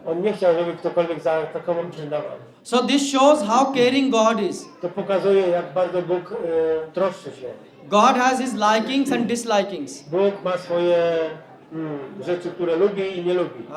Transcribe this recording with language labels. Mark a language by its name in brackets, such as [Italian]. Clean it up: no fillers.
[Polish] On nie chciał, żeby ktokolwiek zaatakował Vrindavan. [English] So this shows how caring God is. [Polish] To pokazuje, jak bardzo Bóg troszczy się. [English] God has his likings and dislikings. [Polish] Bóg ma swoje rzeczy, które lubi i nie lubi.